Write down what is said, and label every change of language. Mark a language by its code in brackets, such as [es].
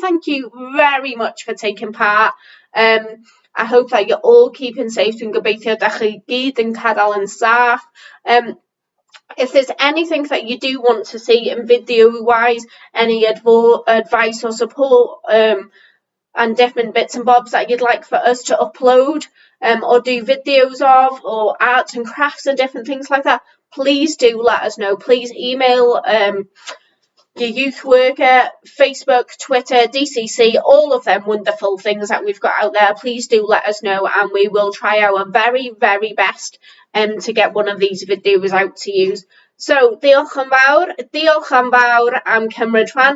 [en] Thank you very much for taking part. I hope that you're all keeping safe. [cy] Dwi'n gobeithio da chi gyd yn cadael yn saff. [en] If there's anything that you do want to see in video-wise, any advice or support, and different bits and bobs that you'd like for us to upload, or do videos of, or arts and crafts and different things like that, please do let us know. Please email your youth worker, Facebook, Twitter, DCC, all of them wonderful things that we've got out there. Please do let us know, and we will try our very, very best to get one of these videos out to you. [cy] So, diolch yn fawr am cymryd rhan.